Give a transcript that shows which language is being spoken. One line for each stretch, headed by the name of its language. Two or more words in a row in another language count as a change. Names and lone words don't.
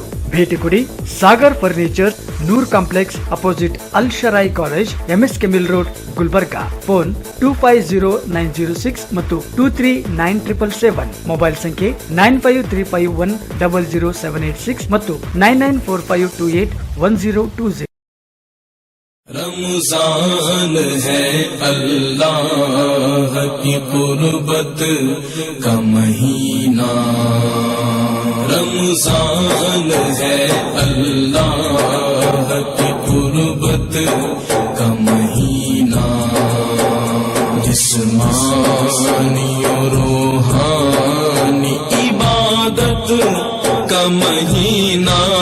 Kannada: ಭೇಟಿ ಕೊಡಿ ಸಾಗರ್ ಫರ್ನಿಚರ್, ನೂರ್ ಕಾಂಪ್ಲೆಕ್ಸ್ ಅಪೋಸಿಟ್ ಅಲ್ ಶರಾಯಿ ಕಾಲೇಜ್, ಎಂಎಸ್ ಕೆಮಿಲ್ ರೋಡ್, ಗುಲ್ಬರ್ಗಾ। ಫೋನ್ 250906 ಮತ್ತು 239777। ಮೊಬೈಲ್ ಸಂಖ್ಯೆ 9535100786 ಮತ್ತು 9945281020।
Urdu: رمضان ہے اللہ کی قربت کا مہینہ، رمضان ہے اللہ کی قربت کا مہینہ، جسمانی و روحانی عبادت کا مہینہ،